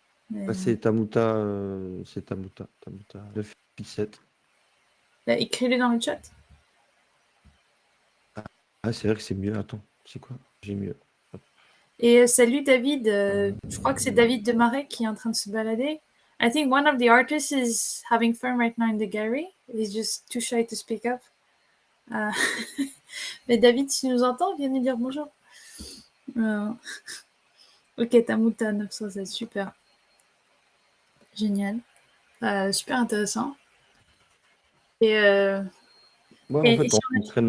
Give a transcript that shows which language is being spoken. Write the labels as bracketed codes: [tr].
[fr] Bah, c'est Tamuta 9x7. Bah, écris-le dans le chat. Ah, c'est vrai que c'est mieux. Attends, c'est quoi? J'ai mieux. Et salut David, je crois que c'est David Demaret qui est en train de se balader. [en] I think one of the artists is having fun right now in the gallery. He's just too shy to speak up. [fr] Mais David, si tu nous entends, viens nous dire bonjour. Ok, Tamuta 907, super. Génial. Super intéressant. Et, Ouais, en fait, si on est en train de